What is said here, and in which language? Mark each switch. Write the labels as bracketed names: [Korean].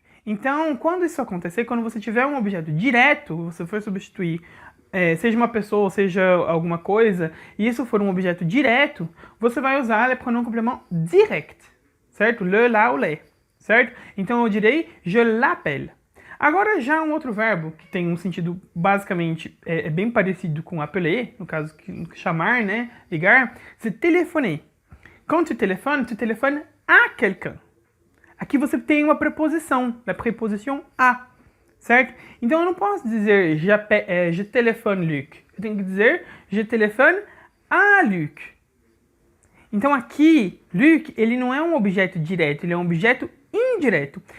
[Portuguese] Então, quando isso acontecer, quando você tiver um objeto direto, você for substituir, seja uma pessoa ou seja alguma coisa, e isso for um objeto direto, você vai usar [French] le pronom complément direct, [Portuguese] certo? Le, la ou les, certo? Então, eu direi [French] je l'appelle. [Portuguese] Agora, já um outro verbo, que tem um sentido basicamente bem parecido com appeler, no caso, chamar, né? [French] Ligar, c'est téléphoner. Quand tu téléphones à quelqu'un. [Portuguese] Aqui você tem uma preposição, a preposição à, certo? Então eu não posso dizer [French] je téléphone Luc, [Portuguese] eu tenho que dizer [French] je téléphone à Luc. [Portuguese] Então aqui, Luc, ele não é um objeto direto, ele é um objeto indireto.